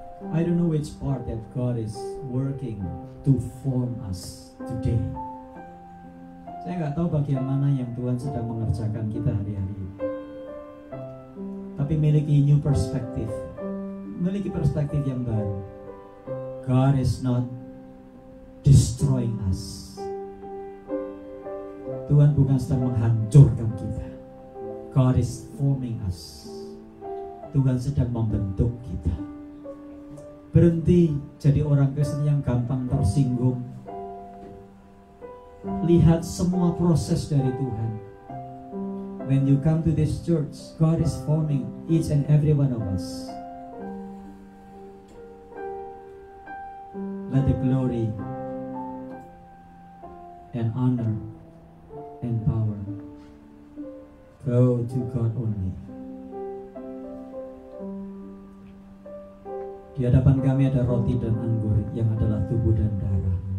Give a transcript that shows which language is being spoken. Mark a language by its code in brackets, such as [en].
[en] I don't know which part that God is working to form us today. [id] Saya nggak tahu bagian mana yang Tuhan sedang mengerjakan kita hari-hari ini. Tapi miliki [en] new perspective, [id] memiliki perspektif yang baru. [en] God is not destroying us. [id] Tuhan bukan sedang menghancurkan kita. [en] God is forming us. [id] Tuhan sedang membentuk kita. Berhenti jadi orang Kristen yang gampang tersinggung. Lihat semua proses dari Tuhan. [en] When you come to this church, God is forming each and every one of us. Let the glory and honor and power go to God only. [id] Di hadapan kami ada roti dan anggur yang adalah tubuh dan darah.